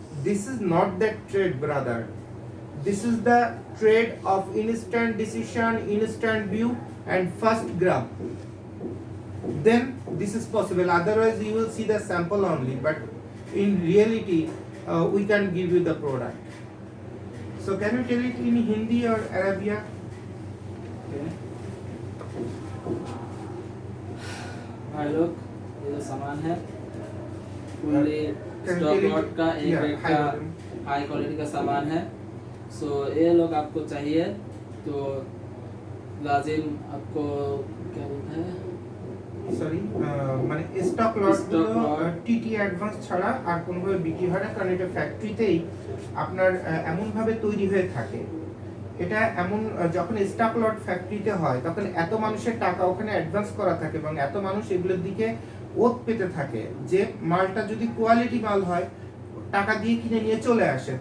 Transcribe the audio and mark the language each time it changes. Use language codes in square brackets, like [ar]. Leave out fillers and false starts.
[en] This is not that trade, brother. This is the trade of instant decision, instant view, and first grab. Then this is possible. Otherwise, you will see the sample only. But in reality, we can give you the product. So can you tell it in Hindi or Arabia? [hi] भाई लोग, ये जो सामान है fully stock lot का एक rate का high quality का सामान है। सो ये लोग आपको चाहिए तो लाजिम आपको क्या बोलते हैं, [bn] সরি মানে স্টক লটগুলো টিটি অ্যাডভান্স ছাড়া আর কোনোভাবে বিক্রি হয় না, কারণ এটা ফ্যাক্টরিতেই আপনার এমনভাবে তৈরি হয়ে থাকে। এটা এমন যখন স্টক লট ফ্যাক্টরিতে হয় তখন এত মানুষের টাকা ওখানে অ্যাডভান্স করা থাকে এবং এত মানুষ এগুলোর দিকে ওত পেতে থাকে যে মালটা যদি কোয়ালিটি মাল হয় টাকা দিয়ে কিনে নিয়ে চলে আসে।